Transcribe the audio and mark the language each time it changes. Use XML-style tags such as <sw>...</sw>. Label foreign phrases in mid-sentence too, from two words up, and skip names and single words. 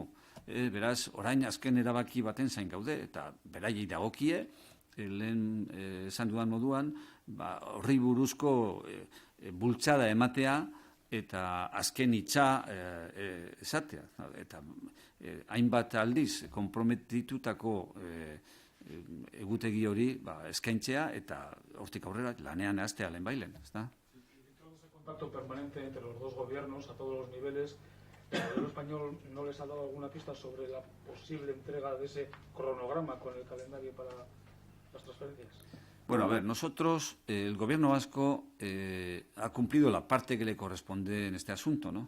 <eu>Beraz, orain azken erabaki baten zain gaude, eta beraiei dagokie, lehen esan dudan moduan, horri buruzko bultzada ematea eta azken hitza esatea. Eta hainbat aldiz komprometitutako egutegi hori eskaintzea eta hortik aurrera lanean hastea lehenbailen.</eu> <es>Ese contacto permanente entre los dos gobiernos a todos los niveles, ¿el gobierno español no les ha dado alguna pista sobre la posible entrega de ese cronograma con el calendario para las transferencias? Bueno, a ver, nosotros, el gobierno vasco ha cumplido la parte que le corresponde en este asunto, ¿no?</es>